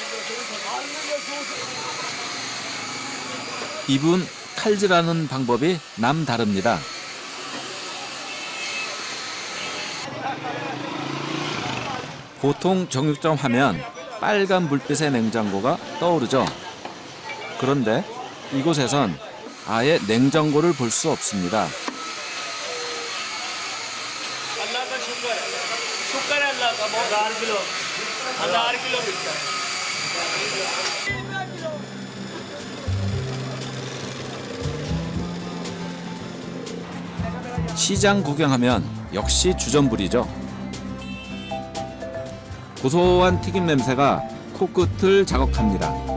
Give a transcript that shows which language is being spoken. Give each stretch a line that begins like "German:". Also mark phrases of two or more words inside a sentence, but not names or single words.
Korean: 이분 칼질하는 방법이 남다릅니다. 보통 정육점 하면 빨간 불빛의 냉장고가 떠오르죠. 그런데 이곳에선 아예 냉장고를 볼 수 없습니다.
Urdu: اللہ کا شکر ہے اللہ کا بہت 1000 کلو ملتا ہے.
Korean: 시장 구경하면 역시 주전부리죠. 고소한 튀김 냄새가 코끝을 자극합니다.